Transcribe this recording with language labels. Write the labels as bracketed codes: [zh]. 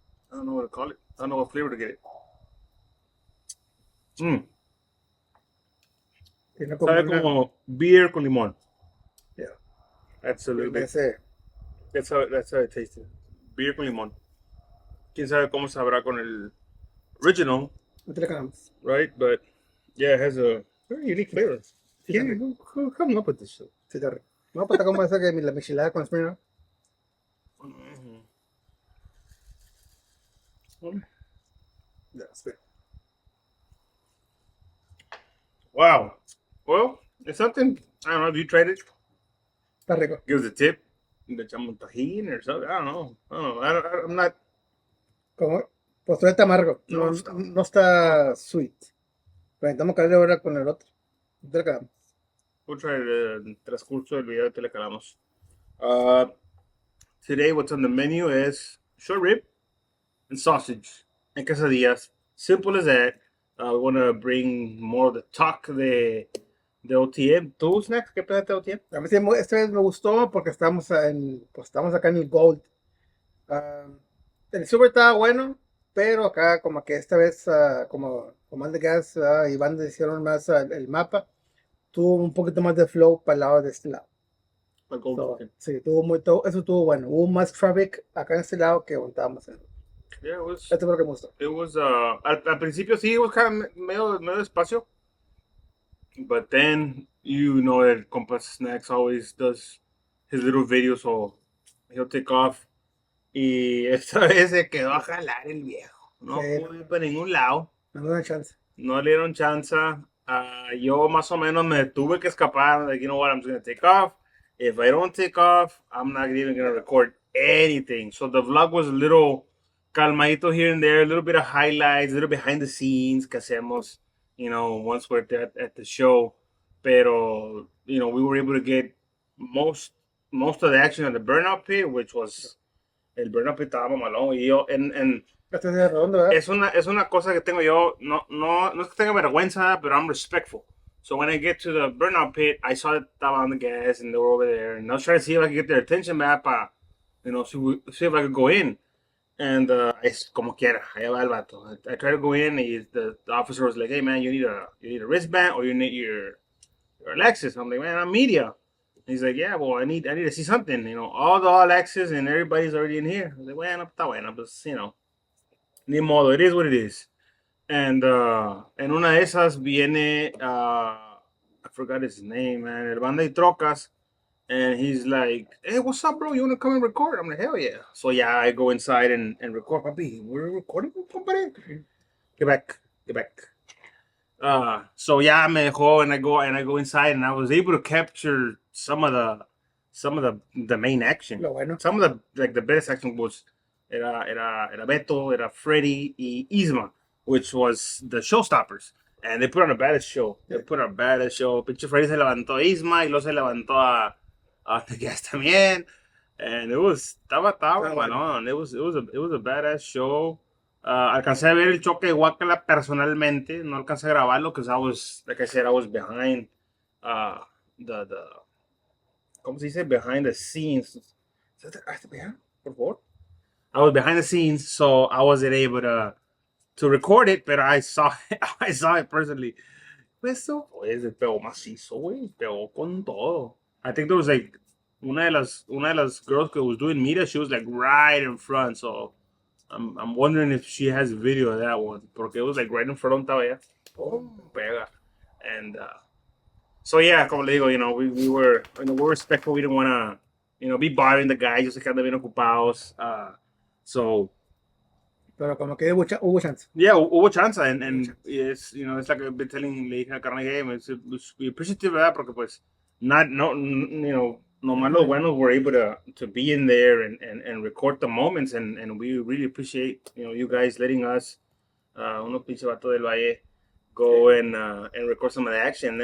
[en] I don't know what to call it. I don't know what flavor to get it. Mmm. [es] Tiene como Sabe como beer con limón. [en] Yeah. That's a little bit. That's how it tasted. Beer [es] con limón. Quién sabe cómo sabrá con el original. [en] Right? But yeah, it has a very unique flavor. Who come up with this shit? [es] Sí, está rico. No, pues está como esa que la michelada con Smirnoff. [en] Yeah, [es] espera. [en] Wow. Well, it's something. I don't know. Have you tried it? [es] Está rico. [en] Give us a tip. [es] Le echamos tajín [en] or something. I don't know. I'm not. [es] ¿Cómo? Pues todavía está amargo. No está sweet. Pero necesitamos calarle ahora con el otro. ¿Dónde le calamos? [en] We'll try [es] el transcurso del video te le calamos. [en] Today, what's on the menu is short rib and sausage and quesadillas. Simple as that. We want to bring more of the talk de OTM. [es] ¿Tú, Snacks? ¿Qué pedazo de OTM? A mí sí, esta vez me gustó porque estamos acá en el Gold. El Super estaba bueno, pero acá como que esta vez, como Command de Gas y Banda hicieron más el mapa, tuvo un poquito más de flow para el lado de este lado. Sí, eso estuvo bueno. Hubo más traffic acá en este lado que donde estábamos en. [en] Yeah, it was. [es] Esto fue lo que me gustó. [en] It was. [es] Al principio sí, [en] it was kind of [es] medio despacio. [en] But then, that Compas Snacks always does his little videos, so he'll take off. [es] Y esta vez se quedó a jalar el viejo. No pudo ir para ningún lado. No le dieron chance. No le dieron chance. Yo más o menos me tuve que escapar. [en] Like, you know what, I'm just going to take off. If I don't take off, I'm not even going to record anything. So the vlog was a little calmadito here and there, a little bit of highlights, a little behind the scenes [es] que hacemos, [en] once we're at the show. Pero, we were able to get most of the action at the burnout pit, which was, [es] el burnout pit estaba malón. Y yo, es una cosa que tengo yo, no es que tenga vergüenza, pero [en] I'm respectful. So when I get to the burnout pit, I saw that estaba on the gas and they were over there, and I was trying to see if I could get their attention back, see if I could go in. [es] And es como quiera, allá va el vato. [en] I tried to go in, and the officer was like, "Hey man, you need a wristband or you need your Alexis. I'm like, man, I'm media. He's like, yeah, well, I need to see something. You know, all the Alexis and everybody's already in here. I was like, [es] bueno, está bueno, [en] but you know, [es] ni modo, [en] it is what it is. [es] And en una de esas viene, [en] I forgot his name, man, [es] el banda y trocas. [en] And he's like, hey, what's up, bro? You want to come and record? I'm like, hell yeah. So, yeah, I go inside and record. Papi, we're recording, compadre. Get back. So yeah, [es] me dejó, [en] and I go inside, and I was able to capture some of the main action. [es] Lo bueno. [en] Some of the best action was era Beto, era Freddy y Isma, which was the showstoppers. And they put on a badass show. They put on a badass show. [es] Pinche Freddy se levantó a Isma y luego se levantó a The Gas también. [en] And it was [es] estaba bueno. [en] It was a badass show. [es] Alcancé a ver el choque de Guacala personalmente. No alcancé a grabarlo [en] because I was, like I said, I was behind the [es] ¿cómo se dice? [en] Behind the scenes. [es] Por favor. [en] I was behind the scenes, so I wasn't able to record it, but I saw it personally. [es] Eso pues el pegó macizo, güey. Pegó con todo. [en] I think there was like [es] una de las [en] girls que was doing media, she was like right in front, so I'm wondering if she has video of that one, porque it was like right in front of ella. [es] Oh, pega. [en] And so yeah, [es] como le digo, [en] you know, we were respectful. We didn't want to, you know, be bothering the guys. [es] Yo sé que andan bien ocupados. [en] So. [es] Pero como que hubo chance. [en] Yeah, hubo chance, and it's, you know, it's like I've been telling [es] le dije a Carne Game, [en] it's we appreciative of that, porque pues you know, nomás los buenos were able to be in there and record the moments, and we really appreciate, you know, you guys letting us, [es] uno pinche vato del Valle, [en] go and record some of the action.